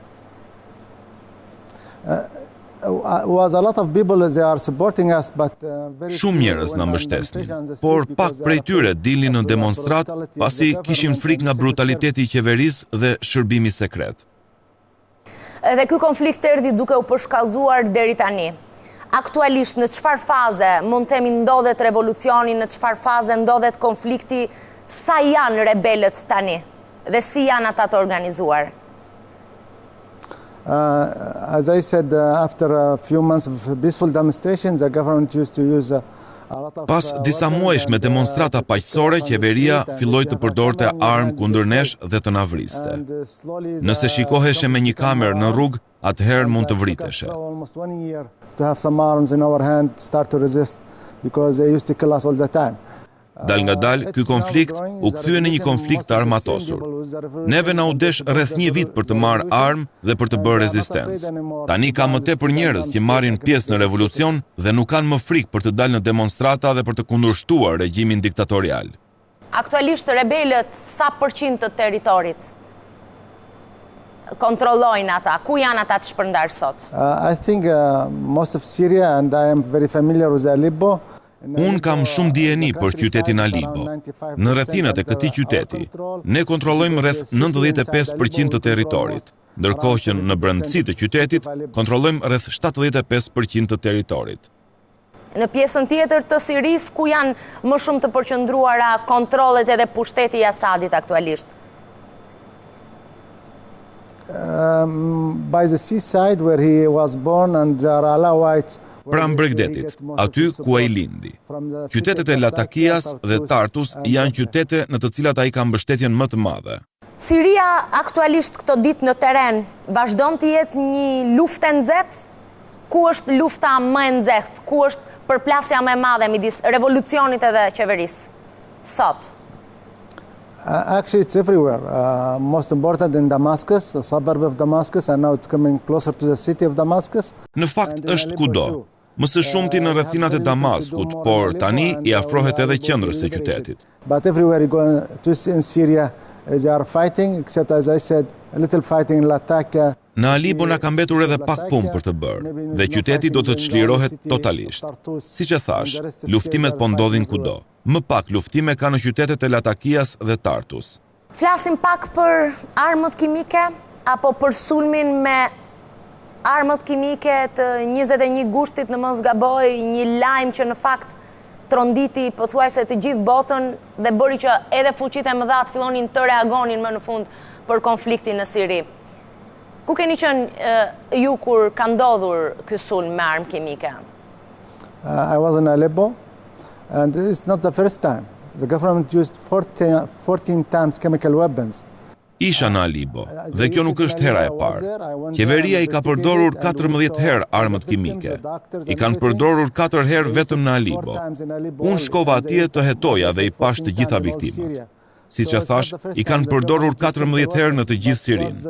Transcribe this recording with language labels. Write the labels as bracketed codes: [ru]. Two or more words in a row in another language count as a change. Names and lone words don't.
[en] Was a lot of people they are supporting us, but [sq] shumë njerëz na mbështesnin, por pak prej tyre dilnin në demonstrat pasi kishin frikë nga brutaliteti I qeverisë dhe shërbimi sekret. Edhe ky konflikt erdhi duke u përshkallëzuar deri tani. Aktualisht në çfarë faze mund të themi ndodhet revolucioni, në çfarë faze ndodhet konflikti, sa janë rebelët tani dhe si janë ata të organizuar? [en] As I said, after a few months of peaceful demonstrations, the government used to use [sq] Pas disa muajsh me demonstrata paqësore, qeveria filloi të përdorte armë kundër nesh dhe të na vriste. Nëse shikoheshe me një kamerë në rrugë, atëherë mund të vriteshe. [en] To have some arms in our hand, start to resist because they used to kill us all the time. [sq] Dal nga dal, ky konflikt u kthye në një konflikt të armatosur. Neve na u desh rreth një vit për të marrë armë dhe për të bërë rezistencë. Tani ka më tepër njerëz që marrin pjesë në revolucion dhe nuk kanë më frikë për të dalë në demonstrata dhe për të kundërshtuar regjimin diktatorial. Aktualisht rebelët sa përqind të territorit kontrollojnë ata? Ku janë ata të shpërndar sot? [en] I think most of Syria, and I am very familiar with Aleppo. [sq] Unë kam shumë dijeni për qytetin Aleppo. Në rrethinat e këtij qyteti, ne kontrollojmë rreth 95% të territorit. ndërkohë që në brendësi të qytetit kontrollojmë rreth 75% të territorit. Në pjesën tjetër të Sirisë, ku janë më shumë të përqendruara kontrollet edhe pushteti i Asadit aktualisht? [en] By the seaside where he was born and Alawite. [sq] Pra Bregdetit, aty ku ai lindi. Qytetet e Latakias dhe Tartus janë qytete në të cilat ai ka mbështetjen më të madhe. Siria aktualisht këto ditë në teren vazhdon të jetë një luftë e nxehtë? Ku është lufta më e nxehtë? Ku është përplasja më e madhe midis revolucionit edhe qeverisë sot? [en] Actually, it's everywhere. Most important in Damascus, a suburb of Damascus, and now it's coming closer to the city of Damascus. [sq] Në fakt është kudo. Më së shumti në rrethinat e Damaskut, por tani i afrohet edhe qendrës së qytetit. [en] But everywhere you go in Syria, they are fighting, except as I said, a little fighting in Latakia. [sq] Në Aleppo na ka mbetur edhe pak punë për të bërë, dhe qyteti do të çlirohet totalisht. Siç e thash, luftimet po ndodhin kudo. Më pak luftime ka në qytetet e Latakias dhe Tartus. Flasim pak për armët kimike apo për sulmin me armët kimike të 21 gushtit, në mos gaboj, një lajm që në fakt tronditi pothuajse të gjithë botën dhe bëri që edhe fuqitë e mëdha të fillonin të reagonin më në fund për konfliktin në Siri. Ku keni qenë ju kur ka ndodhur ky sulm me armë kimike? [en] I was in Aleppo, and it's not the first time. The government used 14 times chemical weapons. [sq] Isha në Aleppo, dhe kjo nuk është hera e parë. Qeveria i ka përdorur 14 herë armët kimike. I kanë përdorur 4 herë vetëm në Aleppo. Unë shkova atje të hetoja dhe i pash të gjitha viktimat. Siç e thash, i kanë përdorur 14 herë në të gjithë Sirinë.